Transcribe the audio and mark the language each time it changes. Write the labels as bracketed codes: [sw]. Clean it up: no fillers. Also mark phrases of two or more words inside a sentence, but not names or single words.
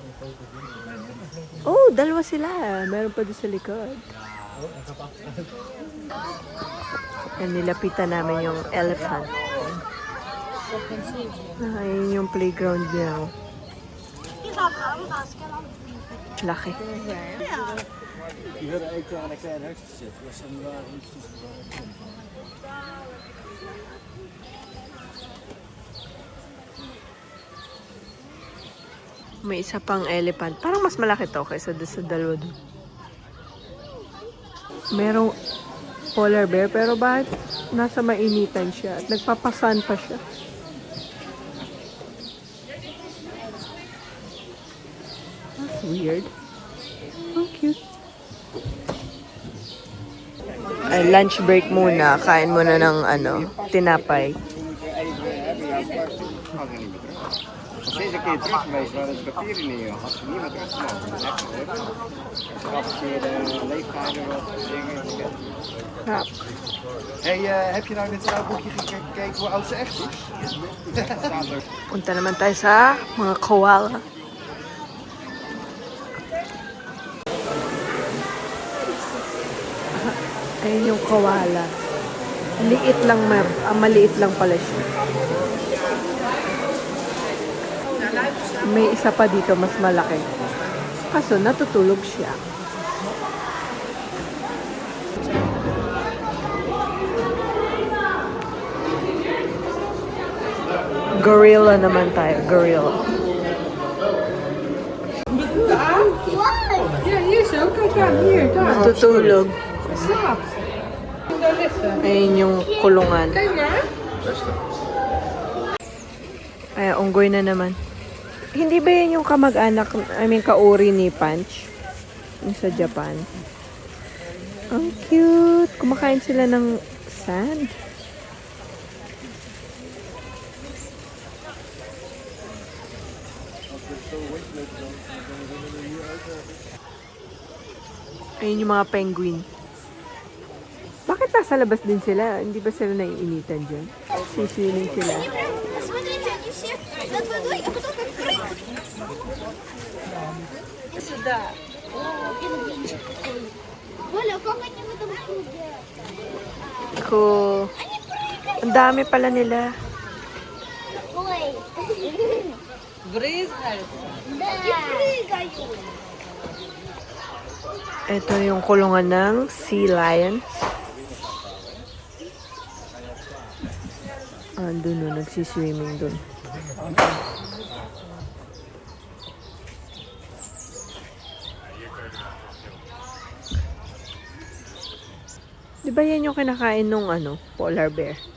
[tl] Oh, dalawa sila. Meron pa doon sa likod. Yan, nilapitan namin yung elephant. Ayun yung playground niya. Laki. [nl] Die hadden eigenlijk aan een klein huis te zitten. Dat is een waar iets tussen. [tl] May isa pang elephant. Parang mas malaki to kaysa doon sa dalawa doon. Merong polar bear, pero bakit nasa mainitan siya? At nagpapasan pa siya. [en] That's weird. How cute. [tl] Ay, [en] lunch break muna. [tl] Kain muna ng tinapay. [nl] Als deze een keer terug geweest waar het papier in je had ze niet meer teruggenomen. Dat heb je terug. Geavanceerde leeftijden, wat dingen. Ja. Hey, heb je nou in het trouwboekje gekeken hoe oud ze echt is? Staat er. [tl] Punta naman tayo sa mga koala. Ayun yung koala. Liit lang, maliit lang pala siya. May isa pa dito mas malaki. Kaso natutulog siya. Gorilla naman tayo. Gorilla. [nl] Ja, hier zo. Kijk aan, hier, daar. [tl] Natutulog. [nl] Slaapt. Daar liggen. [tl] Ayun yung kulungan. [nl] Kijk maar. [tl] Ay, unggoy na naman. Hindi ba yan yung kamag-anak, kauri ni Punch? Yung sa Japan. Ang cute. Kumakain sila ng sand. Ayun yung mga penguin. Bakit nasa labas din sila? Hindi ba sila naiinitan dyan? Siswimming sila. [ru] Смотрите, они все над водой, а потом как прыгают. Сюда. Пингвинчик такой. Оля, как они в этом круге? [en] Cool. [ru] Они прыгают. [tl] Ang dami pala nila. [ru] Ой. Брызгает. Да. И прыгают. [tl] Ito yung kulungan ng sea lion. Andun no, nagsiswimming dun. Di ba yan yung kinakain nung polar bear?